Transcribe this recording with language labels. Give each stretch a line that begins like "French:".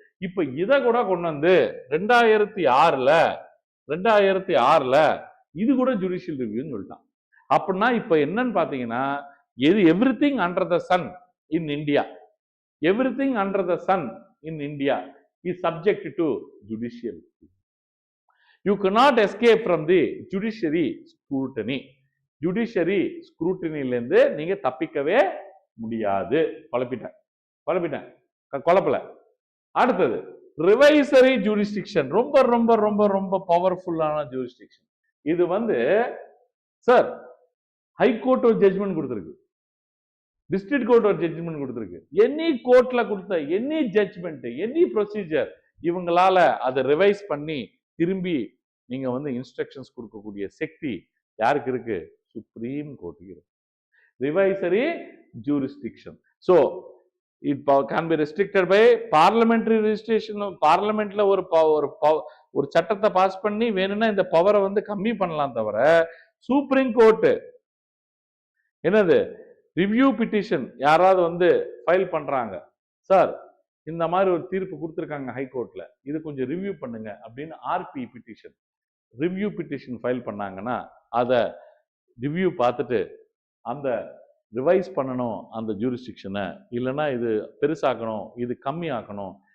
Tamil: இப்ப இதை கூட கொண்டு வந்து 2006ல இது கூட ஜுடிஷியல் ரிவ்யூன்னு சொல்லிட்டான். அப்படின்னா இப்ப என்னன்னு பாத்தீங்கன்னா
English: Everything under the sun in India, everything under the sun in India is subject to judicial. You cannot escape from the judiciary scrutiny.
Tamil: Judiciary ஸ்க்ரூட்டினில இருந்து நீங்க தப்பிக்கவே முடியாது. குழப்பல. அடுத்தது ரிவைசரி ஜூரிஸ்டிக்ஷன். ரொம்ப ரொம்ப ரொம்ப ரொம்ப பவர்ஃபுல்லான ஜூரிஸ்டிக்ஷன். இது வந்து சார் ஹைகோர்ட் ஒரு ஜட்ஜ்மெண்ட் கொடுத்திருக்கு, டிஸ்ட்ரிக்ட் கோர்ட் ஒரு ஜட்ஜ்மெண்ட் கொடுத்திருக்கு. எனி கோர்ட்ல கொடுத்த எனி ஜட்ஜ்மெண்ட், எனி ப்ரொசீஜர் இவங்களால அதை ரிவைஸ் பண்ணி திரும்பி நீங்க வந்து இன்ஸ்ட்ரக்ஷன்ஸ் கொடுக்கக்கூடிய சக்தி யாருக்கு இருக்கு? சுப்ரீம் கோர்ட்டுக்கு இருக்கு. ரிவைசரி jurisdiction.
English: So it can be restricted by parliamentary registration.
Tamil: பார்லிமெண்ட்ல ஒரு சட்டத்தை பாஸ் பண்ணி வேணும்னா இந்த பவரை வந்து கம்மி பண்ணலாம். தவிர சுப்ரீம் கோர்ட் என்னது ரிவ்யூ பிட்டிஷன் யாராவது வந்து ஃபைல் பண்றாங்க, சார் இந்த மாதிரி ஒரு தீர்ப்பு கொடுத்துருக்காங்க ஹைகோர்ட்ல, இது கொஞ்சம் ரிவ்யூ பண்ணுங்க அப்படின்னு RB petition, review petition file பண்ணாங்கன்னா அதை ரிவ்யூ பார்த்துட்டு அந்த ரிவைஸ் பண்ணணும் அந்த ஜூரிஸ்டிக்ஷனை, இல்லைன்னா இது பெருசாக்கணும், இது கம்மி ஆக்கணும்.